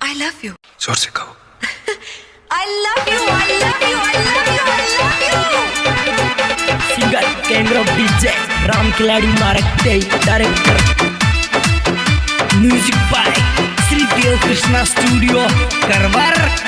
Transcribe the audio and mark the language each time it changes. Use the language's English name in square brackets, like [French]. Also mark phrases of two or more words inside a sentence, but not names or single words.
[English] love you. [Hindi] जोर से कहो। [English] I love you, I love you, I love you, I love you. Singer, King of DJ, Ram Khiladi Marakte, Director, Music by Sri Dev Krishna Studio, Karwar.